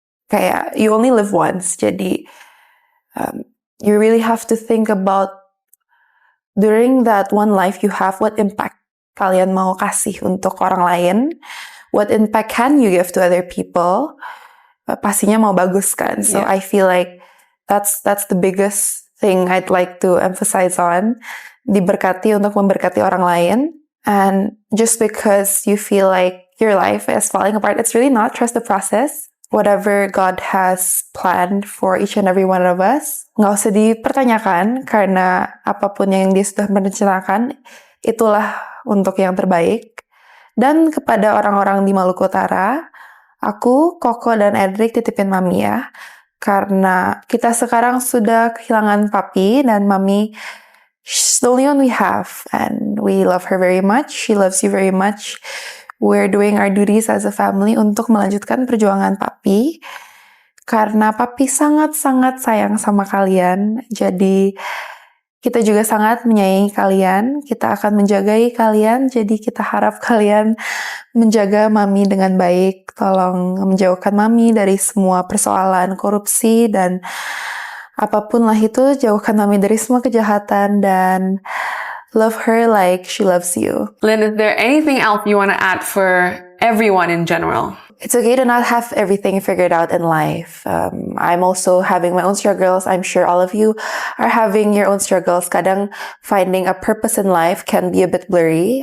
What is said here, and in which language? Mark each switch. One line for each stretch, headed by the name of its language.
Indonesian: Kayak,
English: you only live once,
Indonesian: jadi
English: you really have to think about during that one life you have, what impact
Indonesian: kalian mau kasih untuk orang lain,
English: what impact can you give to other people,
Indonesian: pastinya mau bagus kan.
English: So I feel like that's the biggest thing I'd like to emphasize on.
Indonesian: Diberkati untuk memberkati orang lain.
English: And just because you feel like your life is falling apart, it's really not. Trust the process. Whatever God has planned for each and every one of us,
Indonesian: nggak usah dipertanyakan, karena apapun yang Dia sudah merencanakan, itulah untuk yang terbaik. Dan kepada orang-orang di Maluku Utara, aku, Koko, dan Edric titipin Mami ya. Karena kita sekarang sudah kehilangan papi, dan Mami,
English: she's the only one we have. And we love her very much. She loves you very much. We're doing our duties as a family
Indonesian: untuk melanjutkan perjuangan papi. Karena papi sangat-sangat sayang sama kalian. Jadi kita juga sangat menyayangi kalian. Kita akan menjagai kalian. Jadi kita harap kalian menjaga Mami dengan baik. Tolong menjauhkan Mami dari semua persoalan korupsi dan apapun lah itu. Jauhkan Mami dari semua kejahatan dan
English: love her like she loves you. Lynn, is there anything else you want to add for everyone in general? It's okay to not have everything figured out in life. I'm also having my own struggles. I'm sure all of you are having your own struggles.
Indonesian: Kadang
English: finding a purpose in life can be a bit blurry.